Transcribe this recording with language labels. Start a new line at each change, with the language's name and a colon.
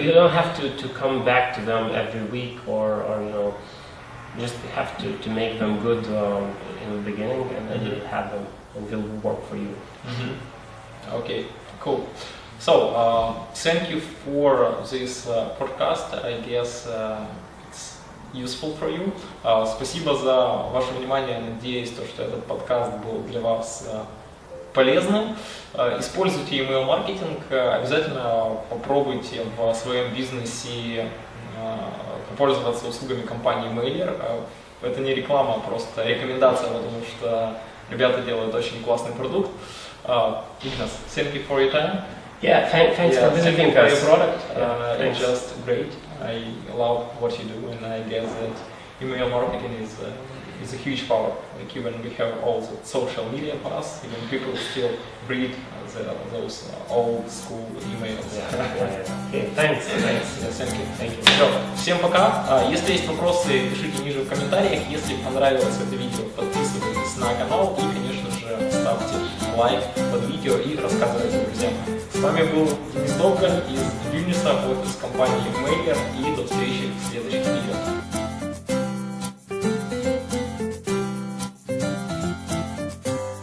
English: You don't have to come back to them every week, or just have to make them good in the beginning, and then you have them, and they'll work for you. Okay, cool. So, thank you for this podcast. I guess it's useful for you.
Russian: Спасибо за ваше внимание. Надеюсь, что этот подкаст был для вас полезным. Используйте email-маркетинг. Обязательно попробуйте в своем бизнесе попользоваться услугами компании Mailer. Это не реклама, а просто рекомендация, потому что ребята делают очень классный продукт.
English: Ignas, thank you for your time. Yeah, thanks for visiting us. Your product. It's just great. I love what you do, and I guess that email marketing is a huge power. Like even we have all the social media paths, even people still read those old school emails. Okay, thanks. Yeah, thank you.
Russian: Все, всем пока. Если есть вопросы, пишите ниже в комментариях. Если понравилось это видео, подписывайтесь на канал и, конечно же, ставьте лайк под видео и рассказывайте друзьям. С вами был Денис Довгань из Вильнюса, офис компании Mailer, и до встречи в следующих видео.